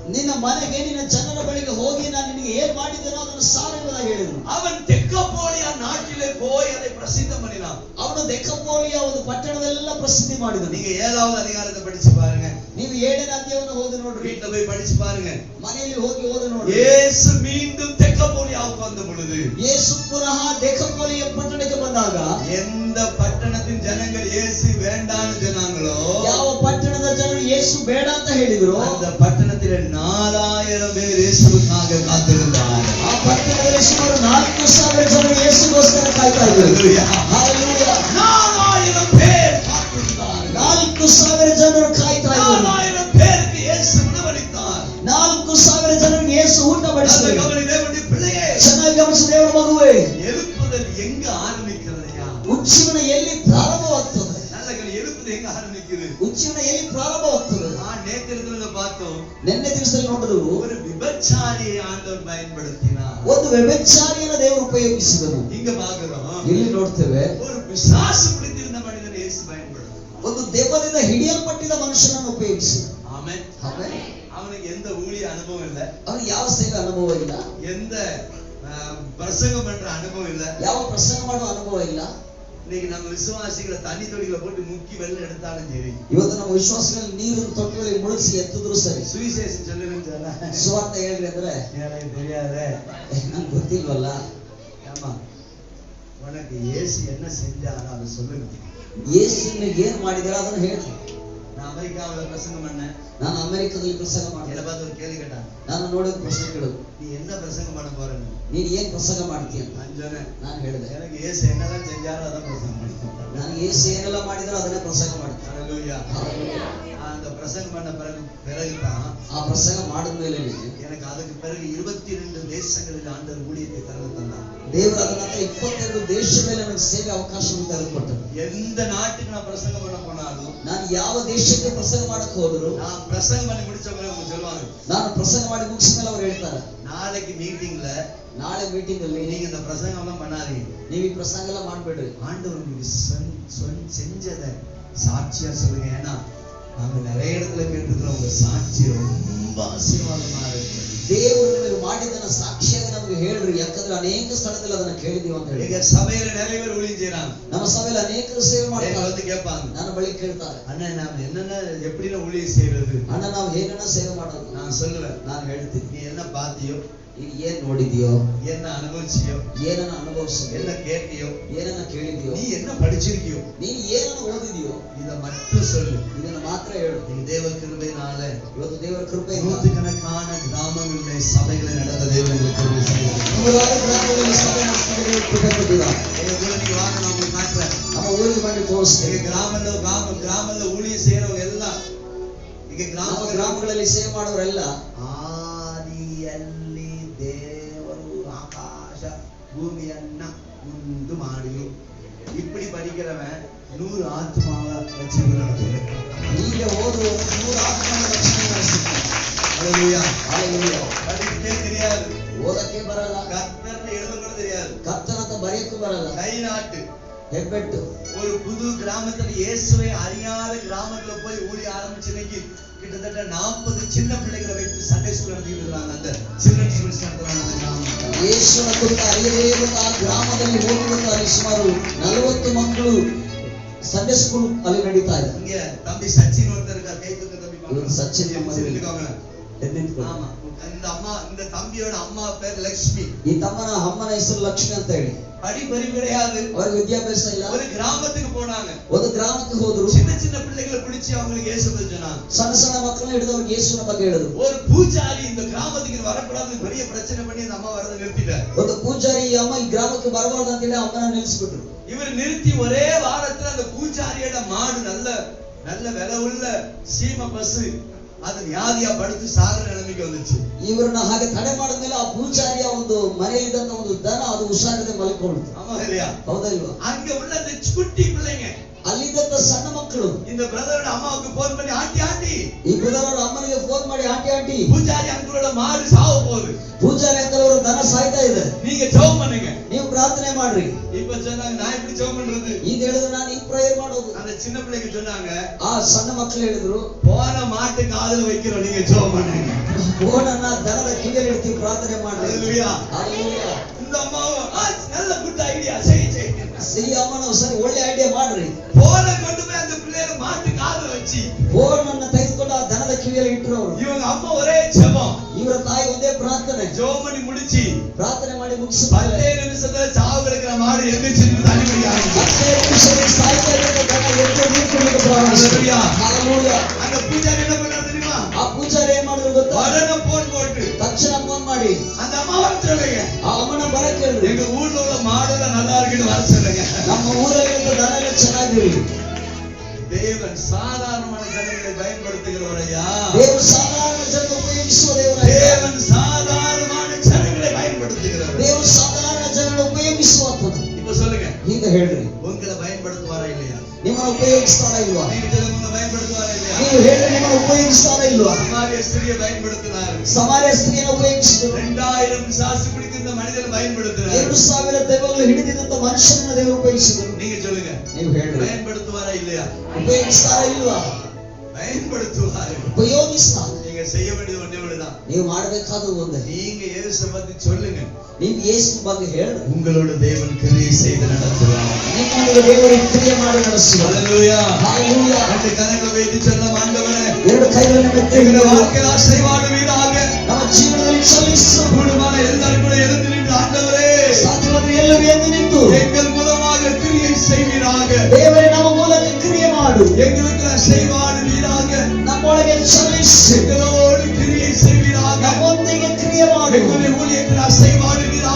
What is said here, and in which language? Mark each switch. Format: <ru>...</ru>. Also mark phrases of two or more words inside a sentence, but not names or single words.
<kn>ನಿನ್ನ ಮನೆಗೆ ನಿನ್ನ ಜನರ ಬಳಿಗೆ ಹೋಗಿ ನಾನು ನಿನಗೆ ಏನ್ ಮಾಡಿದ್ದೇನೋ ಅದನ್ನು ಸಾರುವುದಾಗಿ ಹೇಳಿದನು.</kn> <ta>அவன் தெக்கப்போலிய நாட்டிலே போய் அதை பிரசித்தம் பண்ணினான்.</ta> <kn>ಅವನು ದೆಕಪೋಲಿಯ ಒಂದು ಪಟ್ಟಣದೆಲ್ಲ ಪ್ರಸಿದ್ಧಿ ಮಾಡಿದನು.</kn> <ta>நீங்க 7வது அதிகாரத்தை படிச்சு பாருங்க,</ta> <kn>ನೀವು 7ನೇ ಅಧ್ಯಾಯವನ್ನು ಓದಿ ನೋಡ್ರಿ,</kn> <ta>வீட்டுல போய் படிச்சு பாருங்க.</ta> <kn>ಮನೆಯಲ್ಲಿ ಹೋಗಿ ಓದಿ ನೋಡ್ರಿ.</kn> <ta>இயேசு மீண்டும் தெக்கப்போலியாவுக்கு வந்த பொழுது,</ta> <kn>ಯೇಸು ಪುನಃ ದೆಕಪೋಲಿಯ ಪಟ್ಟಣಕ್ಕೆ ಬಂದಾಗ,</kn> <ta>எந்த பட்டணத்தின் ஜனங்கள் இயேசு வேண்டான்னு சொன்னாங்களோ,</ta> <kn>ಯಾವ ಪಟ್ಟಣದ ಜನರು ಯೇಸು ಬೇಡ ಅಂತ ಹೇಳಿದ್ರು,</kn> <ta>அந்த பட்டணத்திலே 4000 பேர் இயேசுவுக்காக காத்திருந்தார்கள்.</ta> <kn>ಆ ಪಟ್ಟಣದಲ್ಲಿ ಸುಮಾರು 4000 ಜನರು ಯೇಸುಗೋಸ್ಕರ ಕಾಯ್ತಾ ಇದ್ರು.</kn> <ta>ஹல்லேலூயா.</ta> <kn>ಹಲ್ಲೆಲೂಯಾ.</kn> <ta>4000 பேர் காத்திருந்தார்கள்.</ta> <kn>4000 ಜನರು ಕಾಯ್ತಾ ಇದ್ರು.</kn> <ta>4000 பேருக்கு இயேசு உணவளித்தார்.</ta> <kn>4000 ಜನರಿಗೆ ಯೇಸು ಊಟ</kn> <ta>அந்த</ta> <kn>ಬಡಿಸಿದರು.</kn> <ta>கவனி தேவனுடைய பிள்ளையே,</ta> <kn>ಚೆನ್ನಾಗಿ ಗಮನಿಸಿ ದೇವರ ಮಗುವೇ,</kn> <ta>எழுப்புதல் எங்க ஆரம்பிக்கிறதையா?</ta> <kn>ಉಜ್ಜೀವನ ಎಲ್ಲಿ ಪ್ರಾರಂಭವಾಗ್ತದೆ?</kn> <ta>நல்ல கவனி, எழுப்புதல் எங்க ஆரம்பிக்குது?</ta> <kn>ಉಜ್ಜೀವನ ಎಲ್ಲಿ ಪ್ರಾರಂಭವಾಗ್ತದೆ?</kn> <ta>நேத்திரத்துல பார்த்தோம்,</ta> <kn>ನಿನ್ನೆ ದಿವಸದಲ್ಲಿ ನೋಡಿದ್ರು,</kn> <ta>ஒரு விபச்சாரியை ஆண்டவர் பயன்படுத்தினார்.</ta> <kn>ಒಂದು ವ್ಯಭಿಚಾರಿಯನ್ನು ದೇವರು ಉಪಯೋಗಿಸಿದನು.</kn> <ta>இங்க பாக்குறோம்,</ta> <kn>ಇಲ್ಲಿ ನೋಡ್ತೇವೆ,</kn> <ta>ஒரு பிசாசு பிடித்திருந்த மனிதனை இயேசு பயன்படுத்தினார்.</ta> <kn>ಒಂದು ದೆವ್ವದಿಂದ ಹಿಡಿಯಲ್ಪಟ್ಟಿದ್ದ ಮನುಷ್ಯನನ್ನು ಉಪಯೋಗಿಸಿದನು.</kn> <ta>ஆமென்.</ta> <kn>ಆಮೇಲೆ</kn> <ta>அவனுக்கு எந்த ஊழிய அனுபவம் இல்ல,</ta> <kn>ಅವನಿಗೆ ಯಾವ ಸೇವೆ ಅನುಭವ ಇಲ್ಲ,</kn> <ta>எந்த பிரசங்கம் பண்ற அனுபவம் இல்ல,</ta> <kn>ಯಾವ ಪ್ರಸಂಗ ಮಾಡುವ ಅನುಭವ ಇಲ್ಲ.</kn> <ta>இன்னைக்கு நம்ம விசுவாசிகளை தண்ணி தொடிகளை போட்டு முக்கி வெள்ளம் எடுத்தாலும் சரி,</ta> <kn>ಇವತ್ತು ನಮ್ಮ ವಿಶ್ವಾಸಗಳಲ್ಲಿ ನೀರನ್ನು ತೊಟ್ಟುಗಳಿಗೆ ಮುಳುಗಿಸಿ ಎತ್ತಿದ್ರು ಸರಿ,</kn> <ta>சுவிசேஷம் சொல்லுன்னு சொன்னா</ta> <kn>ಸುವಾರ್ಥ ಹೇಳ್ರಿ ಅಂದ್ರೆ</kn> <ta>எனக்கு தெரியாதே,</ta> <kn>ನಂಗೆ ಗೊತ್ತಿಲ್ವಲ್ಲ.</kn> <ta>ஆமா, உனக்கு இயேசு என்ன செஞ்சாரோ அதை சொல்லுங்க.</ta> <kn>ಯೇಸು ನಿಮಗೆ ಏನ್ ಮಾಡಿದಾರ ಅದನ್ನ ಹೇಳ್ರಿ.</kn> <ta>நான் அமெரிக்காவுல பிரசங்கம் பண்ணேன்.</ta> <kn>ನಾನು ಅಮೆರಿಕದಲ್ಲಿ ಪ್ರಸಂಗ ಮಾಡಿದೆ.</kn> <ta>என்ன பார்த்து ஒரு கேள்வி கேட்டான்.</ta> <kn>ನಾನು ನೋಡಿದ ಪ್ರಶ್ನೆ ಕೇಳು,</kn> <ta>நீ என்ன பிரசங்கம் பண்ண போறன்னு.</ta> <kn>ನೀನು ಏನ್ ಪ್ರಸಂಗ ಮಾಡ್ತೀಯ ಅಂತ</kn> <ta>நான் சொன்னேன்,</ta> <kn>ನಾನು ಹೇಳಿದೆ,</kn> <ta>எனக்கு இயேசு என்னெல்லாம் செஞ்சாரோ அதான் பிரசங்கம் பண்ணுவேன்.</ta> <kn>ನಾನು ಯೇಸು ಏನೆಲ್ಲ ಮಾಡಿದ್ರು ಅದನ್ನೇ ಪ್ರಸಂಗ ಮಾಡ್ತೀನಿ.</kn> <ta>ஹல்லேலூயா. அந்த பிரசங்கம் பண்ண பிறகுதான்</ta> <kn>ಆ ಪ್ರಸಂಗ ಮಾಡಿದ ಮೇಲೆ</kn> <ta>எனக்கு அதுக்கு பிறகு 22 தேசங்களில் ஆண்டவர் ஊழியத்தை திறந்து தந்தார்.</ta> <kn>ದೇವರು ಅದರ ನಂತರ 22 ದೇಶಗಳಲ್ಲಿ ನನಗೆ ಸೇವೆ ಅವಕಾಶವನ್ನು ತೆಗೆದುಕೊಟ್ಟರು.</kn> <ta>எந்த நாட்டுக்கு நான் பிரசங்கம் பண்ண போனாலும்,</ta> <kn>ನಾನು ಯಾವ ದೇಶಕ್ಕೆ ಪ್ರಸಂಗ ಮಾಡಕ್ಕೆ ಹೋದ್ರು,</kn> <ta>நான் பிரசங்கம் பண்ணி முடிச்சவங்க அவங்க சொல்லுவாங்க,</ta> <kn>ನಾನು ಪ್ರಸಂಗ ಮಾಡಿ ಮುಗಿದ ಮೇಲೆ ಅವ್ರು ಹೇಳ್ತಾರೆ,</kn> <ta>நாளைக்கு மீட்டிங்ல</ta> <kn>ನಾಳೆ ಮೀಟಿಂಗ್ ಅಲ್ಲಿ</kn> <ta>நீங்க இந்த பிரசங்கம் எல்லாம் பண்ணாதீங்க,</ta> <kn>ನೀವು ಈ ಪ್ರಸಂಗ ಎಲ್ಲ ಮಾಡ್ಬೇಡ್ರಿ,</kn> <ta>ஆண்டவர் உங்களுக்கு செஞ்சதை சாட்சியா சொல்லுங்க. ஏன்னா நாங்க நிறைய இடத்துல கேட்டிருக்கிறோம், உங்க சாட்சி ரொம்ப ஆசீர்வாதமா இருக்கு.</ta> <kn>ದೇವರು ನಿಮಗೆ ಮಾಡಿದ್ದನ್ನ ಸಾಕ್ಷಿಯಾಗಿ ನಮಗೆ ಹೇಳ್ರಿ, ಯಾಕಂದ್ರೆ ಅನೇಕ ಸ್ಥಳದಲ್ಲಿ ಅದನ್ನ ಕೇಳಿದೀವಿ ಅಂತ ಹೇಳಿ.</kn> <ta>எங்க சபையில நிறைய பேர் ஊழியம் செய்யறாங்க.</ta> <kn>ನಮ್ಮ ಸಭೆಯಲ್ಲಿ ಅನೇಕರು ಸೇವೆ ಮಾಡ್ತಾರೆ.</kn> <ta>வந்து கேட்பாங்க,</ta> <kn>ನನ್ನ ಬಳಿ ಕೇಳ್ತಾರೆ,</kn> <ta>அண்ணா நாம என்னென்ன எப்படின்னா ஊழியம் செய்யறது,</ta> <kn>ಅಣ್ಣ ನಾವು ಹೇಗಣ್ಣ ಸೇವೆ ಮಾಡೋದು.</kn> <ta>நான் சொல்லுவேன்,</ta> <kn>ನಾನು ಹೇಳ್ತೀನಿ,</kn> <ta>நீ என்ன பாத்தியோ,</ta> <kn>ನೀನು ಏನ್ ನೋಡಿದ್ಯೋ,</kn> <ta>என்ன அனுபவிச்சியோ,</ta> <kn>ಏನನ್ನ ಅನುಭವಿಸಿದ್ಯೋ,</kn> <ta>என்ன கேட்டியோ,</ta> <kn>ಏನನ್ನ ಕೇಳಿದ್ಯೋ,</kn> <ta>நீ என்ன படிச்சிருக்கியோ,</ta> <kn>ನೀನು ಏನನ್ನ ಓದಿದ್ಯೋ,</kn> <ta>இத மட்டும் சொல்லு.</ta> <kn>ಇದನ್ನ ಮಾತ್ರ ಹೇಳು.</kn> <ta>நீ தேவ கிருபையினால</ta> <kn>ಇವತ್ತು ದೇವರ ಕೃಪೆಯಿಂದ</kn> <ta>நூற்றுக்கணக்கான கிராமங்களிலே சபைகளை நடந்த தேவனுக்கு கிருபை செய்கிறது.</ta> <kn>ನೂರಾರು ಗ್ರಾಮಗಳಲ್ಲಿ ಸಭೆ ನಡೆಸಿದ ಕೃಪೆ ಕೊಟ್ಟಿದ್ದಾರೆ.</kn> <ta>எங்க ஊருக்கு வாங்க, நான் உங்களுக்கு காட்டுறேன்.</ta> <kn>ನಮ್ಮ ಊರಿಗೆ ಬಂದು ತೋರಿಸ್ತೇವೆ.</kn> <ta>எங்க கிராமத்துல ஊழியம் செய்யறவங்க எல்லாம் இங்க</ta> <kn>ಗ್ರಾಮಗಳಲ್ಲಿ ಸೇವೆ ಮಾಡೋರೆಲ್ಲ ಆದಿಯಲ್ಲಿ ದೇವರು ಆಕಾಶ ಭೂಮಿಯನ್ನ ಉಂಟು ಮಾಡಿದ್ರು.</kn> <ta>இப்படி படிக்கிறவன் 100 ஆத்மாவை வச்சிருக்கிறான்.</ta> <kn>ಈಗ ಓದುವ 100 ಆತ್ಮಗಳ ರಕ್ಷಣೆ ನಡೆಸಿದ್ದಾರೆ.</kn> <ta>ஹல்லேலூயா. ஹல்லேலூயா. படிக்கவே தெரியாது,</ta> <kn>ಓದಕ್ಕೆ ಬರಲ್ಲ,</kn> <ta>கர்த்தர்னு எழுத கூட தெரியாது,</ta> <kn>ಕರ್ತನಂತ ಬರೆಯಕ್ಕೂ ಬರಲ್ಲ,</kn> <ta>கை நாட்டு</ta> <kn>ಹೆಬ್ಬೆಟ್ಟು.</kn> <ta>ஒரு புது கிராமத்துல இயேசுவை அறியாத கிராமத்துல போய் ஊழிய ஆரம்பிச்சு இன்னைக்கு கிட்டத்தட்ட 40 சின்ன பிள்ளைகளை வைத்து</ta> <en>Sunday school</en> <ta>நடத்திட்டு இருக்காங்க. அந்த</ta> <en>children schools</en> <ta>நடத்துறாங்க அந்த கிராமம்.</ta> <kn>ಯೇಸುವಿನ ಕುರಿತು ಅರಿಯದೇ ಇರುವ ಆ ಗ್ರಾಮದಲ್ಲಿ ಹೋಗುತ್ತಾರೆ. ಸುಮಾರು 40 ಮಕ್ಕಳು</kn> <en>Sunday school</en> <kn>ಅಲ್ಲಿ ನಡೀತಾ ಇದೆ.</kn> <ta>இங்க தம்பி சச்சின் ஒருத்தர் இருக்கார், கை தூக்க தம்பி இவர் சச்சின் இருக்காங்க. ஆமா, இந்த தம்பியோட அம்மா பேர் லட்சுமி.</ta> <kn>ಈ ತಮ್ಮನ ಅಮ್ಮನ ಹೆಸರು ಲಕ್ಷ್ಮಿ ಅಂತ ಹೇಳಿ.</kn> <ta>படிப்பறிவு கிடையாது,</ta> <kn>ಅವರಿಗೆ ವಿದ್ಯಾಭ್ಯಾಸ ಇಲ್ಲ.</kn> <ta>ஒரு கிராமத்துக்கு போனாங்க,</ta> <kn>ಒಂದು ಗ್ರಾಮಕ್ಕೆ ಹೋದ್ರು.</kn> <ta>சின்ன சின்ன பிள்ளைகளை பிடிச்சி அவங்களுக்கு இயேசு பத்தி சொன்னாங்க.</ta> <kn>ಸಣ್ಣ ಸಣ್ಣ ಮಕ್ಕಳನ್ನ ಹಿಡಿದು ಅವ್ರಿಗೆ ಯೇಸುವಿನ ಬಗ್ಗೆ ಹೇಳಿದ್ರು.</kn> <ta>ஒரு பூஜாரி இந்த கிராமத்துக்கு வரக்கூடாது பெரிய பிரச்சனை பண்ணி அந்த அம்மா வரதை நிறுத்திட்டார்.</ta> <kn>ಒಂದು ಪೂಜಾರಿ ಈ ಅಮ್ಮ ಈ ಗ್ರಾಮಕ್ಕೆ ಬರಬಾರ್ದು ಅಂತ ಹೇಳಿ ಅಮ್ಮನ ನಿಲ್ಲಿಸ್ಬಿಟ್ರು.</kn> <ta>இவர் நிறுத்தி ஒரே வாரத்துல அந்த பூஜாரியோட மாடு நல்ல நல்ல விலை உள்ள சீம பசு அது வியாதியா படுத்து சாகர நிலைமைக்கு வந்துச்சு.</ta> <kn>ಇವರನ್ನ ಹಾಗೆ ತಡೆ ಮಾಡಿದ್ಮೇಲೆ ಆ ಪೂಜಾರಿಯ ಒಂದು ಮನೆಯಲ್ಲಿದ್ದಂತ ಒಂದು ದನ ಅದು ಹುಷಾರಿದೆ ಮಲ್ಕೊಳ್ತು.</kn> <ta>ஆமா இல்லையா?</ta> <kn>ಹೌದಲ್ವಾ?</kn> <ta>அங்க உள்ள அந்த குட்டி பிள்ளைங்க,</ta> <kn>ಅಲ್ಲಿದ್ದಂತ ಸಣ್ಣ ಮಕ್ಕಳು</kn> <ta>இந்த பிரதரோட அம்மாவுக்கு போன் பண்ணி, ஆண்டி ஆண்டி,</ta> <kn>ಈ ಬ್ರದರ್ ಅಮ್ಮನಿಗೆ ಫೋನ್ ಮಾಡಿ, ಆಂಟಿ ಆಂಟಿ</kn> <ta>பூஜாரி அங்களோட மாடு சாவ போகுது,</ta> <kn>ಪೂಜಾರಿ ಅಂಕಲ್ ಅವರು ದನ ಸಾಯ್ತಾ ಇದೆ,</kn> <ta>நீங்க ஜெபம் பண்ணுங்க.</ta> <kn>ನೀವು ಪ್ರಾರ್ಥನೆ ಮಾಡ್ರಿ.</kn> <ta>இப்ப சொன்னாங்க, நான் எப்படி ஜெபம் பண்றது?</ta> <kn>ಈಗ ಹೇಳಿದ್ರು ನಾನು ಈಗ ಪ್ರೇಯರ್ ಮಾಡೋದು.</kn> <ta>அந்த சின்ன பிள்ளைங்க சொன்னாங்க,</ta> <kn>ಆ ಸಣ್ಣ ಮಕ್ಕಳು ಹೇಳಿದ್ರು,</kn> <ta>போன மாட்டு காதுல வைக்கிறோம், நீங்க ஜெபம் பண்ணுங்க.</ta> <kn>ಫೋನನ್ನ ದನದ ಕಿವಿಯಲ್ಲಿ ಇಡ್ತೀವಿ, ಪ್ರಾರ್ಥನೆ ಮಾಡ್ರಿ.</kn> <ta>ஹல்லேலூயா.</ta> <kn>ಹಲ್ಲೆಲೂಯಾ.</kn> <ta>இந்த அம்மாவும் நல்ல</ta> <en>good idea,</en> <ta>செய் செய்.</ta> <kn>ಈ ಅಮ್ಮನ ಸರಿ ಒಳ್ಳೆ ಐಡಿಯಾ ಮಾಡ್ರಿ.</kn> <ta>போன கொண்டு போய் அந்த பிள்ளைங்க மாட்டு காதுல வச்சு</ta> <kn>ಫೋನ್ ಅನ್ನ ತೆಗೆದುಕೊಂಡು ಆ ದನದ ಕಿವಿಯಲ್ಲಿ ಇಟ್ಟರು ಅವರು.</kn> <ta>இவங்க அம்மா ஒரே ஜெபம்,</ta> <kn>ಇವರ ತಾಯಿ ಒಂದೇ ಪ್ರಾರ್ಥನೆ.</kn> <ta>ஜெபம் பண்ணி முடிச்சு</ta> <kn>ಪ್ರಾರ್ಥನೆ ಮಾಡಿ</kn> <ta>10 நிமிஷத்துல சாவு கிடக்கிற மாடு எந்திரிச்சு தள்ளிபடி ஆரம்பிச்சு.</ta> <kn>10 ನಿಮಿಷದಲ್ಲಿ ಸಾಯ್ತಾ ಇದ್ದ ದನ ಎದ್ದು ನಿಂತ್ಕೊಳ್ಳಿಕ್ಕೆ ಪ್ರಾರಂಭಿಸಿತು. ಹಲ್ಲೆಲೂಯಾ.</kn> <ta>அந்த பூஜாரி என்ன பண்ணாரு தெரியுமா?</ta> <kn>ಆ ಪೂಜಾರಿ ಏನ್ ಮಾಡಿದ್ರು ಗೊತ್ತಾ?</kn> <ta>உடனே போன் போட்டு</ta> <kn>ತಕ್ಷಣ ಫೋನ್ ಮಾಡಿ</kn> <ta>அந்த அம்மா வர சொல்லுங்க,</ta> <kn>ಆ ಅಮ್ಮನ ಬರಕ್ಕೆ ಹೇಳಿದ್ರು,</kn> <ta>எங்க ஊர்ல உள்ள மாடுல நல்லா இருக்குன்னு வர சொல்லுங்க.</ta> <kn>ನಮ್ಮ ಊರಲ್ಲಿ ದನ ಎಲ್ಲ ಚೆನ್ನಾಗಿರಿ.</kn> <ta>தேவன் சாதாரணமான ஜனங்களை பயன்படுத்துகிறவரையா?</ta> <kn>ದೇವರು ಸಾಧಾರಣ ಜನ ಉಪಯೋಗಿಸುವ ದೇವರಲ್ಲ.</kn> <ta>தேவன் சாதாரணமான ஜனங்களை பயன்படுத்துகிறவர்.</ta> <kn>ದೇವರು ಸಾಧಾರಣ ಜನರನ್ನು ಉಪಯೋಗಿಸುವಂತದ್ದು.</kn> <ta>இப்ப சொல்லுங்க,</ta> <kn>ಈಗ ಹೇಳ್ರಿ,</kn> <ta>உங்களை பயன்படுத்துவாரா இல்லையா?</ta> <kn>ನಿಮ್ಮನ್ನು ಉಪಯೋಗಿಸ್ತಾರಾ ಇಲ್ವಾ?</kn> <ta>நீங்க சொல்லுங்க, பயன்படுத்துவாரா இல்லையா?</ta> <kn>ನೀವು ಹೇಳ್ರಿ, ನಿಮ್ಮನ್ನು ಉಪಯೋಗಿಸ್ತಾರಾ ಇಲ್ವಾ?</kn> <ta>சமாரிய ஸ்திரியை பயன்படுத்தினார்.</ta> <kn>ಸಮಾರ್ಯ ಸ್ತ್ರೀಯನ್ನು ಉಪಯೋಗಿಸಿದರು.</kn> <ta>2000 சாசு பிடித்திருந்த மனிதனை பயன்படுத்தினார்.</ta> <kn>2000 ದೆವ್ವಗಳು ಹಿಡಿದಿದ್ದಂತ ಮನುಷ್ಯನನ್ನು ದೇವರು ಉಪಯೋಗಿಸಿದರು.</kn> <ta>நீங்க சொல்லுங்க,</ta> <kn>ನೀವು ಹೇಳ್ರಿ,</kn> <ta>பயன்படுத்துவாரா இல்லையா?</ta> <kn>ಉಪಯೋಗಿಸ್ತಾರಾ ಇಲ್ವಾ?</kn> <ta>பயன்படுத்துவார்.</ta> <kn>ಉಪಯೋಗಿಸ್ತಾರೆ.</kn> <ta>நீங்க செய்ய வேண்டியது ஒண்ணே ஒண்ணுதான்.</ta> <kn>ನೀವು ಮಾಡಬೇಕಾದ ಒಂದೇ,</kn> <ta>நீங்க இயேசு பத்தி சொல்லுங்க.</ta> <kn>ನೀವು ಯೇಸು ಬಗ್ಗೆ ಹೇಳ್ರಿ.</kn> <ta>உங்களோட தேவன் கிரியை செய்து நடத்துவார்.</ta> <kn>ನಿಮ್ಮನ್ನು ದೇವರು ಕ್ರಿಯೆ ಮಾಡಿ ನಡೆಸುವರು.</kn> <ta>ஹல்லேலூயா.</ta> <kn>ಹಲ್ಲೆಲೂಯಾ.</kn> <ta>ரெண்டு கரங்களை வைத்து சொல்ல, ஆண்டவரே,</ta> <kn>ಎರಡು ಕೈಗಳನ್ನು</kn> <ta>எங்களுடைய</ta> <kn>ಎತ್ತಿ</kn> <ta>வாழ்க்கையில் ஆசீர்வாதவீராக.</ta> <kn>ನಮ್ಮ ಜೀವನದಲ್ಲಿ ಚಲಿಸು.</kn> <ta>கூடுமான எல்லாரும் கூட எழுந்து நின்று, ஆண்டவரே,</ta> <kn>ಸಾಧ್ಯವಾದ ಎಲ್ಲರೂ ಎದ್ದು ನಿಂತು</kn> <ta>எங்கள் மூலமாக கிரியை செய்வீராக.</ta> <kn>ದೇವರೇ ನಮ್ಮ ಮೂಲಕ ಕ್ರಿಯೆ ಮಾಡು.</kn> <ta>எங்களுக்கு ஆசீர்வாதவீராக.</ta> <kn>ಯೇಸು</kn> <ta>எங்களோடு கிரியை செய்வீராக.</ta> <kn>ನಮ್ಮೊಂದಿಗೆ ಕ್ರಿಯೆ ಮಾಡು.</kn> <ta>எங்களுடைய ஊழியத்தில் அசைவாடுவீராக.</ta>